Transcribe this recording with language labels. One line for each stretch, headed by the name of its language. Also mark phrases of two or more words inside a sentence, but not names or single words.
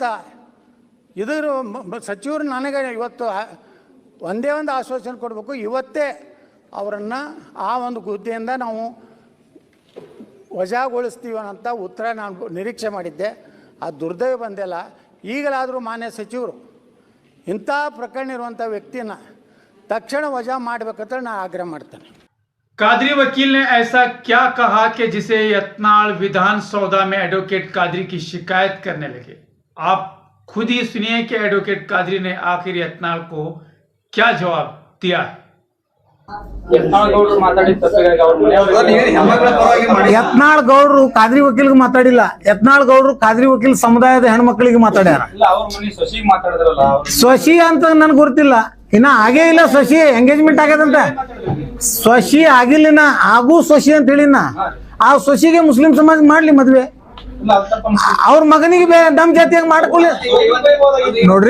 Kannada: ಇದ್ರ ಸಚಿವರು ನನಗೆ ಇವತ್ತು ಒಂದೇ ಒಂದು ಆಶ್ವಾಸನೆ ಕೊಡಬೇಕು, ಇವತ್ತೇ ಅವರನ್ನು ಆ ಒಂದು ಹುದ್ದೆಯಿಂದ ನಾವು ವಜಾಗೊಳಿಸ್ತೀವಿ ಅಂತ ಉತ್ತರ ನಾನು ನಿರೀಕ್ಷೆ ಮಾಡಿದ್ದೆ। ಆ ದುರ್ದೈವ ಬಂದಿಲ್ಲ। ಈಗಲಾದರೂ ಮಾನ್ಯ ಸಚಿವರು ಇಂಥ ಪ್ರಕರಣ ಇರುವಂಥ ವ್ಯಕ್ತಿನ ತಕ್ಷಣ ವಜಾ ಮಾಡಬೇಕಂತ ನಾನು ಆಗ್ರಹ ಮಾಡ್ತೇನೆ।
Hindi: कादरी वकील ने ऐसा क्या कहा कि जिसे यत्नाल विधान सौदा में एडवोकेट कादरी की शिकायत करने लगे। आप खुद ही सुनिए कि एडवोकेट कादरी ने आखिर यत्नाल को क्या जवाब दिया है।
Kannada: ಯತ್ನಾಳ್ ಗೌಡ್ರು ಕಾದ್ರಿ ವಕೀಲ್ಗೆ ಮಾತಾಡಿಲ್ಲ, ಯತ್ನಾಳ್ ಗೌಡ್ರು ಕಾದ್ರಿ ವಕೀಲ್ ಸಮುದಾಯದ ಹೆಣ್ಮಕ್ಳಿಗೆ ಮಾತಾಡ್ಯಾರ। ಸ್ವಶಿ ಅಂತ ನನ್ಗೆ ಗೊತ್ತಿಲ್ಲ, ಇನ್ನ ಆಗೇ ಇಲ್ಲ ಸ್ವಶಿ, ಎಂಗೇಜ್ಮೆಂಟ್ ಆಗ್ಯದಂತ ಸ್ವಶಿ ಆಗಿಲ್ಲ, ಆಗು ಸ್ವಶಿ ಅಂತ ಹೇಳಿನ ಆ ಸ್ವಶಿಗೆ ಮುಸ್ಲಿಂ ಸಮಾಜ ಮಾಡ್ಲಿ ಮದ್ವೆ, ಅವ್ರ ಮಗನಿಗೆ ನಮ್ ಜಾತಿಯಾಗ ಮಾಡ್ಕೊಳ್ಳಿ ನೋಡ್ರಿ।